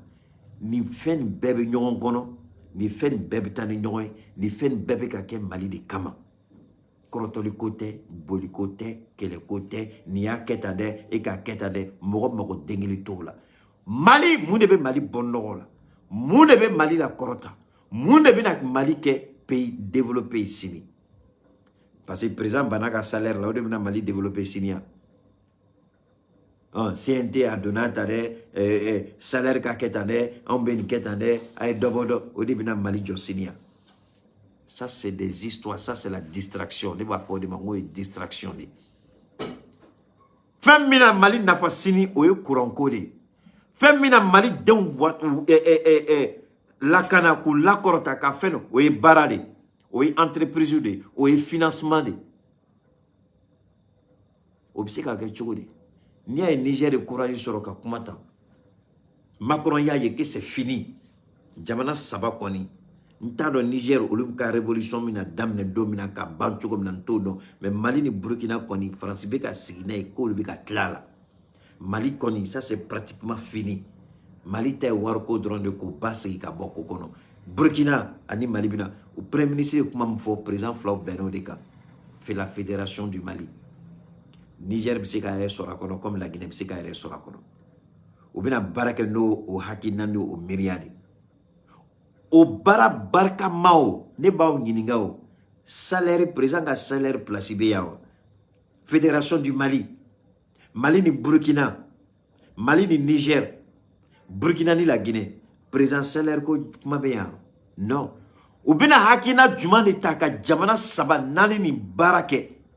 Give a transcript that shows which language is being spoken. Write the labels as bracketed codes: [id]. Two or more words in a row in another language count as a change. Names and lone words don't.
[bm] nin fɛn nin bɛɛ bɛ ɲɔgɔn kɔnɔ nin fɛn nin bɛɛ bɛ taa ni ɲɔgɔn ye nin fɛn nin bɛɛ bɛ ka kɛ Mali de kama kɔrɔtɔli ko tɛ boli ko tɛ kɛlɛ ko tɛ nin y'a kɛ tan dɛ e k'a kɛ tan dɛ mɔgɔ mago den kelen t'o la Mali mun de bɛ Mali bɔ nɔgɔ la mun de bɛ Mali la kɔrɔta mun de bɛna Mali kɛ [fr] pays développé [bm] sini [fr] parce que [bm] président bana ka salaire la o de bɛna Mali développé sini ya CNT [fr] a donné [bm] ta dɛ salaire ka kɛ tan dɛ anw bɛ nin kɛ tan dɛ a ye dɔ bɔ dɔ o de bɛna Mali jɔ sini ya [fr] ça c'est des histoires ça c'est la distraction [bm] ne b'a fɔ de ma ko ye distraction de fɛn min na Mali nafa sini o ye courant ko de fɛn min na Mali denw lakana k'u lakɔrɔta ka fɛn o ye baara de o ye entreprise de o ye financement de o bɛ se ka kɛ cogo di n'i y'a ye Niger de courage sɔrɔ ka kuma tan Macron y'a ye que [fr] c'est fini [bm] jamana saba kɔni n t'a dɔn Niger olu bɛ ka révolution min na daminɛ don min na ka ban cogo min na n t'o dɔn mais Mali ni Burkina kɔni Faransi bɛ ka sigi n'a ye k'olu bɛ ka tila a la Mali kɔni [fr] ça c'est pratiquement fini [bm] Mali ta ye wariko dɔrɔn de k'o ba sigi ka bɔ ko kɔnɔ Burkina ani Mali bɛna o [fr] premier ministre [bm] ye kuma min fɔ président filaw bɛnna o de kan [fr] c'est la fédération du Mali [bm] Niger bɛ se k'a yɛrɛ sɔrɔ a kɔnɔ [fr] comme la Guinée [bm] bɛ se k'a yɛrɛ sɔrɔ a kɔnɔ u bɛna baara kɛ n'o o hakilina n'o miiriya de o baara barikama o ne b'aw ɲininka o salaire président ka salaire place bɛ yan o [fr] fédération du Mali [bm] Mali ni Burkina Mali ni Niger Burkina ni la Guinée président salaire ko kuma bɛ yan non u bɛna hakilina jumɛn de ta ka jamana saba naani ni baara kɛ